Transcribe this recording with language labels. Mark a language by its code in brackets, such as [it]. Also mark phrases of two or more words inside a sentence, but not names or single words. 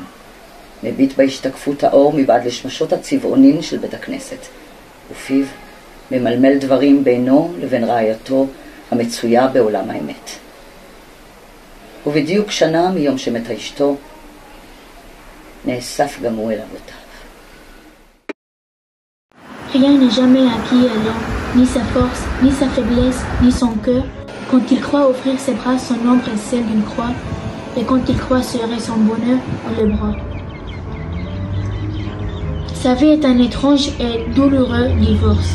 [he] מביט בהשתקפות האור מבעד לשמשות הצבעונין של בית הכנסת, ופיו ממלמל דברים בינו לבין רעייתו המצויה בעולם האמת. ובדיוק שנה מיום שמתה אשתו, נאסף גם הוא אל אבותיו. [fr] Rien n'est jamais acquis à l'homme, ni sa force, ni sa faiblesse, ni son cœur, quand il croit offrir ses bras son ombre et celle d'une croix, et quand il croit serrer son bonheur dans le bras. Sa vie est un étrange et douloureux divorce.